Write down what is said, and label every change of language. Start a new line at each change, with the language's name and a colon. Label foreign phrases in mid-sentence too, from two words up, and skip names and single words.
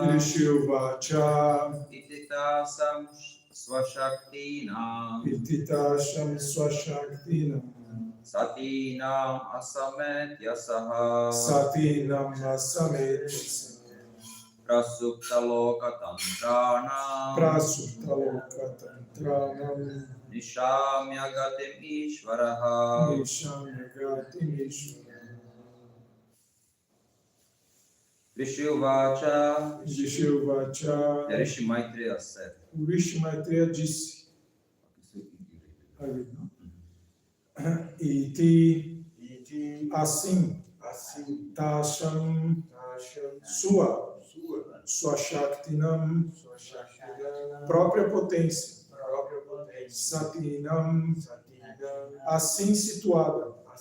Sanskrit: इति तासां स्व-शक्तीनाम् सतीनाम् असमेत्य प्रसुप्त-लोक-तन्त्राणां निशाम्य गतिम् ईश्वरः ऋषि उवाच.
English: Ṛṣi Maitreya said.
Portuguese: O Ṛṣi Maitreya disse. Iti, assim, tāsāṁ, sva-śaktīnāṁ, própria potência, satīnām, assim situada,